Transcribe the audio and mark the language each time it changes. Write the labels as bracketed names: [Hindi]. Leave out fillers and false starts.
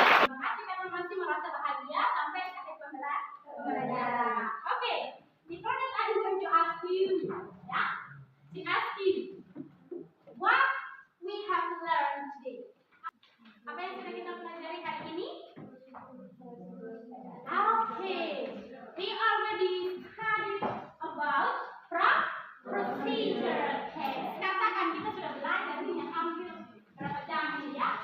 [Indonesian] Terima kasih karena masih merasa bahagia sampai akhir pembelajaran. [English] Okay, before that I'm going to ask you, ya, to ask you what we have learned today. [Indonesian] Apa yang sudah kita pelajari hari ini? [English] Okay, we already studied about procedure text. [Indonesian] Katakan kita sudah belajar ini hampir berapa jam ini ya?